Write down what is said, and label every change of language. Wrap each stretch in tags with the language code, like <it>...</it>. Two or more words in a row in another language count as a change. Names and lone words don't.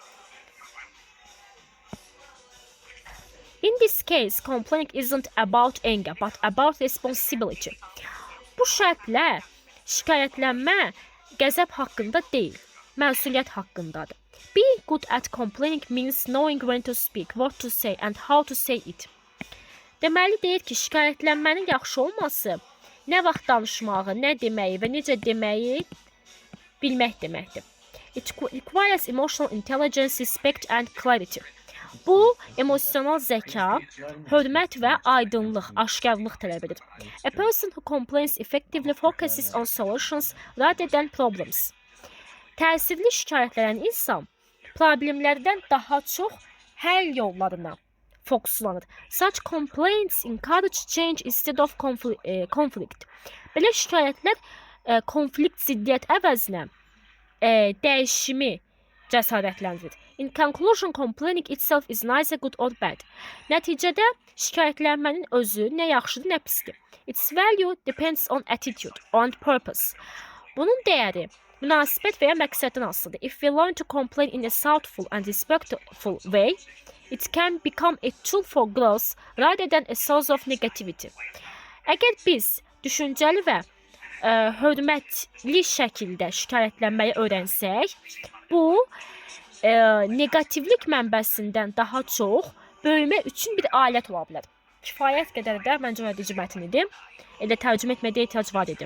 <en>In this case, complaining isn't about anger, but about responsibility.</en> <az>Bu şərtlə şikayətlənmə qəzəb haqqında deyil, məsuliyyət haqqındadır.</az> <en>Being good at complaining means knowing when to speak, what to say and how to say it.</en> <az>Deməli deyir ki, şikayətlənmənin yaxşı olması nə vaxt danışmağı, nə deməyi və necə deməyi bilmək deməkdir.</az> <en>It requires emotional intelligence, respect and clarity.</en> <az>Bu, emosional zəka, hörmət və aydınlıq, aşkarlıq tələb edir.</az> <en>A person who complains effectively focuses on solutions rather than problems.</en> <az>Təsirli şikayətlənən insan problemlərdən daha çox həll yollarına fokuslanır.</az> <en>Such complaints encourage change instead of conflict.</en> <az>Belə şikayətlər konflikt, ziddiyyət əvəzinə dəyişimi cəsarətləndirir.</az> <en>In conclusion, complaining itself is neither good or bad.</en> <az>Nəticədə şikayətlənmənin özü nə yaxşıdır, nə pisdir.</az> <en>Its value depends on attitude and purpose.</en> <az>Bunun dəyəri münasibət və ya məqsəddən asılıdır.</az> <en>If we learn to complain in a thoughtful and respectful way, it can become a tool for growth rather than a source of negativity.</en> <az>Əgər biz düşüncəli və hörmətli şəkildə şikayətlənməyi öyrənsək, bu negativlik mənbəsindən daha çox böyümə üçün bir alət ola bilər. Kifayət qədər də məncə öyrədici mətn idi. Elə tərcümə etməyə ehtiyac var idi.</az>